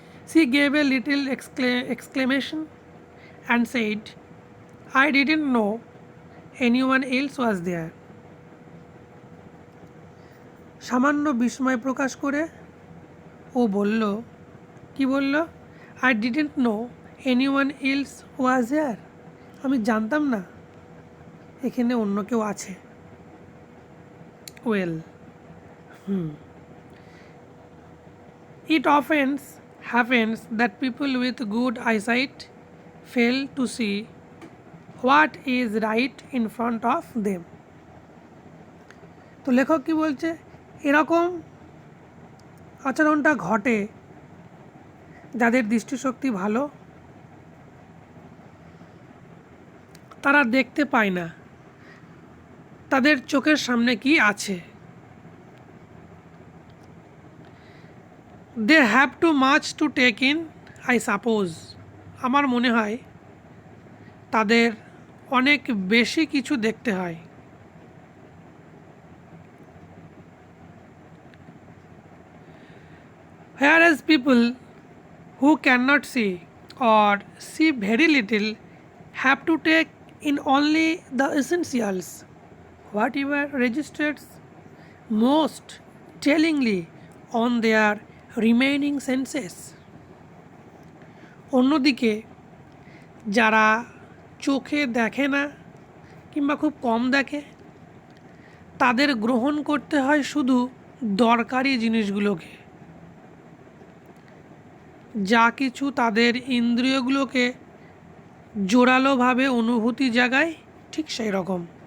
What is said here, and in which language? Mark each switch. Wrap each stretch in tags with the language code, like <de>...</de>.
<en>she gave a little exclamation and said, I didn't know anyone else was there,</en> <bn>সামান্য বিস্ময় প্রকাশ করে ও বলল, কি বলল?</bn> <en>I didn't know anyone else was there,</en> <bn>আমি জানতাম না এখানে অন্য কেউ আছে।</bn> <en>Well, it offence happens that people with good eyesight fail to see what is right in front of them.</en> <bn>তো লেখক কি বলছে, এরকম আচরণটা ঘটে যাদের দৃষ্টিশক্তি ভালো, তারা দেখতে পায় না তাদের চোখের সামনে কি আছে।</bn> <en>They have too much to take in, I suppose.</en> <bn>আমার মনে হয় তাদের অনেক বেশি কিছু দেখতে হয়।</bn> <en>Whereas people who cannot see or see very little have to take in only the essentials, whatever registers most tellingly on their remaining senses.</en> <bn>অন্যদিকে যারা চোখে দেখে না কিংবা খুব কম দেখে, তাদের গ্রহণ করতে হয় শুধু দরকারি জিনিসগুলোকে। যা কিছু তাদের ইন্দ্রিয়গুলোকে জোরালোভাবে অনুভূতি জাগায়, ঠিক সেই রকম।</bn>